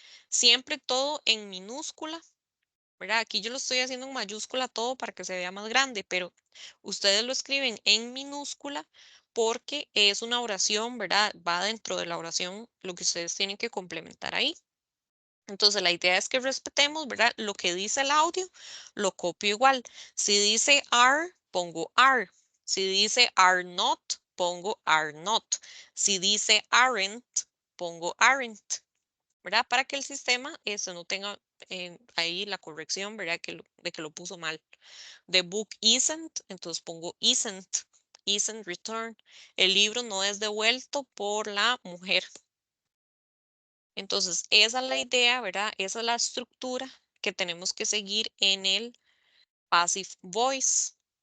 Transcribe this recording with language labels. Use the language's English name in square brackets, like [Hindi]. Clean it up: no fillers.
[Spanish] Siempre todo en minúscula, ¿verdad? Aquí yo lo estoy haciendo en mayúscula todo para que se vea más grande, pero ustedes lo escriben en minúscula porque es una oración, ¿verdad? Va dentro de la oración lo que ustedes tienen que complementar ahí. Entonces, la idea es que respetemos, ¿verdad? Lo que dice el audio, lo copio igual. Si dice are, pongo are. Si dice are not, pongo are not. Si dice aren't, pongo aren't, ¿verdad? Para que el sistema no tenga ahí la corrección, ¿verdad? De que lo puso mal. [English] The book isn't, [Spanish] entonces pongo [English] isn't returned. [Spanish] El libro no es devuelto por la mujer. Entonces, esa es la idea, ¿verdad? Esa es la estructura que tenemos que seguir en el passive voice.